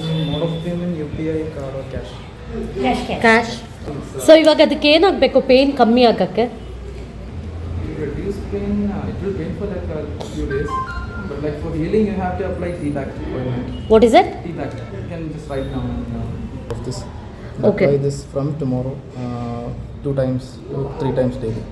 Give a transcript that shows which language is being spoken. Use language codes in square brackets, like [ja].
[en] Mode of payment UPI card or cash. Cash. [kn] So ಇವಾಗ ಅದಕ್ಕೆ ಏನಾಗಬೇಕು ಪೇಯ್ನ್ ಕಮ್ಮಿ ಆಗೋಕ್ಕೆ? [en] To reduce pain, it will pain for like a few days. But like for healing, you have to apply T-back ointment. What is it? T-back. You can just write down of this. Okay. Apply this from tomorrow, 2 times, 3 times daily.